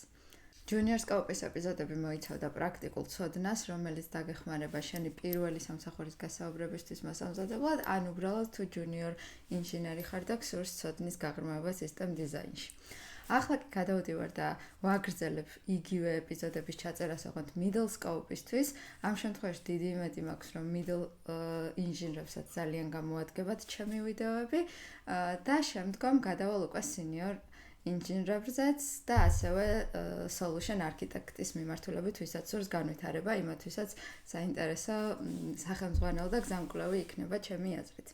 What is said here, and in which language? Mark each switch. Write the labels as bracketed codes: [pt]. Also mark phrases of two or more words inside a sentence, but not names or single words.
[ka] Junior Scope-ის ეპიზოდები მოიცავდა პრაქტიკულ ცოდნას, რომელიც დაგეხმარება შენი პირველი სამსახურის გასაუბრებისთვის მასამზადებლად, ან უბრალოდ თუ junior ინჟინერი ხარ და გსურს ცოდნის გაღრმავება [en] system design. [ka] ახლა კი გადავდივარ და ვაგრძელებ იგივე ეპიზოდების ჩაწერას ოღონდ [en] middle scope- [ka] ისთვის. ამ შემთხვევაში დიდი იმედი მაქვს, რომ middle ინჟინრებსაც ძალიან გამოადგებათ ჩემი ვიდეოები და შემდგომ გადავალ უკვე senior ინჟინრებზეც და ასევე [en] solution architect- [ka] ის მიმართულებით, ვისაც სურს განვითარება, იმათვისაც საინტერესო სახელმძღვანელო და გზამკვლევი იქნება ჩემი აზრით.